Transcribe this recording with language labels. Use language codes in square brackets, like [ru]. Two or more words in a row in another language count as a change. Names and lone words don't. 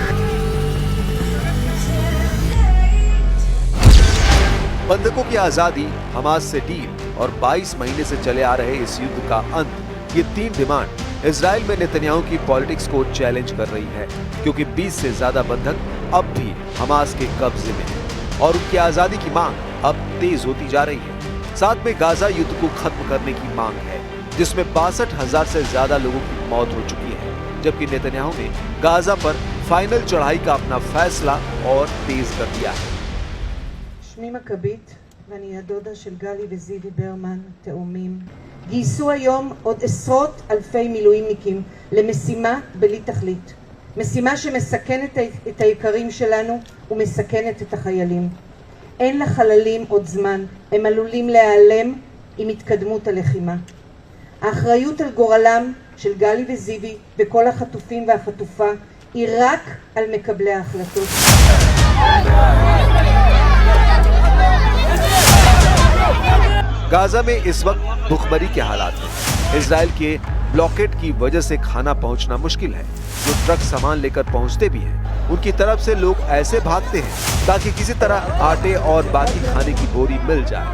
[hi] बंधकों की आजादी, हमास से डील और 22 महीने से चले आ रहे इस युद्ध का अंत, ये 3 डिमांड इजराइल में नेतन्याहू की पॉलिटिक्स को चैलेंज कर रही है, क्योंकि 20 से ज्यादा बंधक अब भी हमास के कब्जे में हैं और उनकी आजादी की मांग अब तेज होती जा रही है। साथ में गाजा युद्ध को खत्म करने की मांग है, जिसमें 62,000 से ज्यादा लोगों की मौत हो चुकी है, जबकि नेतन्याहू ने गाजा पर फाइनल चढ़ाई का अपना फैसला और तेज कर दिया है। [he] שמי מכבית ואני הדודה של גלי וזיוי ברמן, תאומים. גייסו היום עוד עשרות אלפי מילואימניקים למשימה בלי תכלית. משימה שמסכנת את היקרים שלנו ומסכנת את החיילים. אין לחללים עוד זמן, הם עלולים להיעלם עם התקדמות הלחימה. האחריות על גורלם של גלי וזיוי וכל החטופים והחטופה היא רק על מקבלי ההחלטות. [hi] गाजा में इस वक्त भूखमरी के हालात हैं। इजराइल के ब्लॉकेट की वजह से खाना पहुंचना मुश्किल है। जो ट्रक सामान लेकर पहुंचते भी हैं, उनकी तरफ से लोग ऐसे भागते हैं ताकि किसी तरह आटे और बाकी खाने की बोरी मिल जाए।